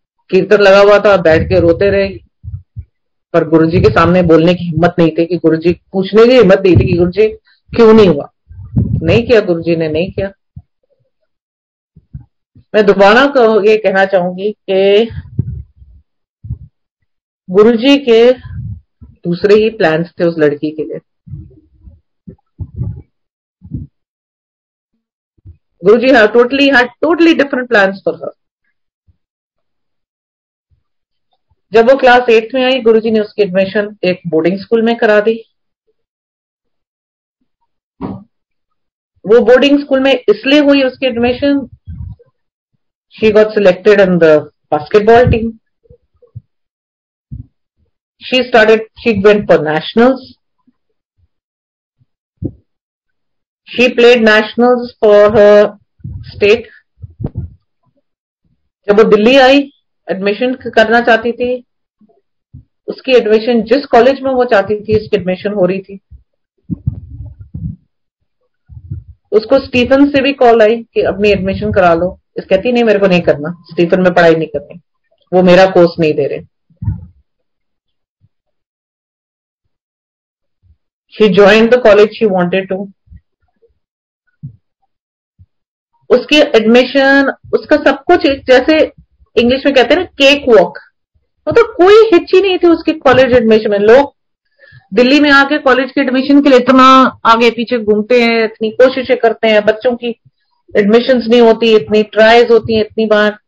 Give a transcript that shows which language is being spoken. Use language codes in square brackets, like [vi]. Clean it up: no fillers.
[hi] कीर्तन लगा हुआ था, बैठ के रोते रहे, पर गुरुजी के सामने बोलने की हिम्मत नहीं थी कि गुरुजी पूछने की हिम्मत नहीं थी कि गुरुजी क्यों नहीं हुआ। नहीं किया गुरुजी ने, नहीं किया। मैं दोबारा ये कहना चाहूंगी कि गुरुजी के दूसरे ही प्लान्स थे उस लड़की के लिए। [en] Guruji had totally different plans for her। [hi] जब वो क्लास 8th में आई, गुरुजी ने उसकी एडमिशन एक बोर्डिंग स्कूल में करा दी। वो बोर्डिंग स्कूल में इसलिए हुई उसकी admission, [en] She got selected in the basketball team. she went for nationals। she played nationals for her state। [hi] जब वो दिल्ली आई, एडमिशन करना चाहती थी, उसकी एडमिशन जिस कॉलेज में वो चाहती थी उसकी एडमिशन हो रही थी। उसको स्टीफन से भी कॉल आई कि अपनी एडमिशन करा लो। इस कहती नहीं, मेरे को नहीं करना, स्टीफन में पढ़ाई नहीं करनी, वो मेरा कोर्स नहीं दे रहे। [en] She joined the college she wanted to। [hi] उसकी एडमिशन, उसका सब कुछ, जैसे इंग्लिश में कहते हैं ना, केक वॉक, मतलब कोई हिच ही नहीं थी उसकी कॉलेज एडमिशन में। लोग दिल्ली में आके कॉलेज के एडमिशन के लिए इतना आगे पीछे घूमते हैं, इतनी कोशिशें करते हैं, बच्चों की एडमिशन्स नहीं होती, इतनी ट्राइज होती हैं इतनी बार।